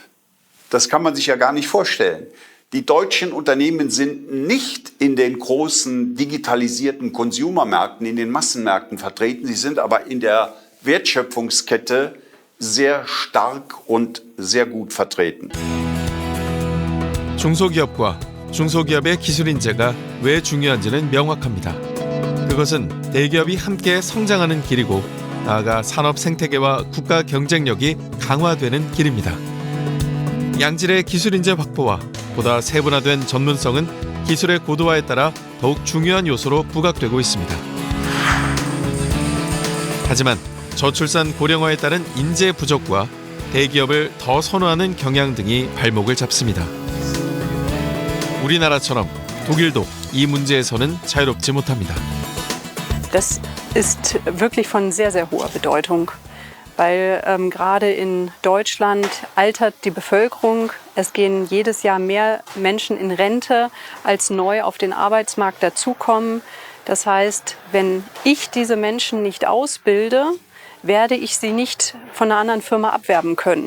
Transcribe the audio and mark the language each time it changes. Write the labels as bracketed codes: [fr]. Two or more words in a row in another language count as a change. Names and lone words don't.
[de] Das kann man sich ja gar nicht vorstellen. Die deutschen Unternehmen sind nicht in den großen digitalisierten Consumermärkten, in den Massenmärkten vertreten. Sie sind aber in der Wertschöpfungskette sehr stark und sehr gut vertreten. [ko] 중소기업과 중소기업의 기술 인재가 왜 중요한지는 명확합니다. 그것은 대기업이 함께 성장하는 길이고 나아가 산업 생태계와 국가 경쟁력이 강화되는 길입니다. 양질의 기술 인재 확보와 보다 세분화된 전문성은 기술의 고도화에 따라 더욱 중요한 요소로 부각되고 있습니다. 하지만 저출산 고령화에 따른 인재 부족과 대기업을 더 선호하는 경향 등이 발목을 잡습니다. 우리나라처럼 독일도 이 문제에서는 자유롭지 못합니다. [de] Das ist wirklich von sehr, sehr hoher Bedeutung, weil gerade in Deutschland altert die Bevölkerung. Es gehen jedes Jahr mehr Menschen in Rente, als neu auf den Arbeitsmarkt dazukommen. Das heißt, wenn ich diese Menschen nicht ausbilde, werde ich sie nicht von einer anderen Firma abwerben können.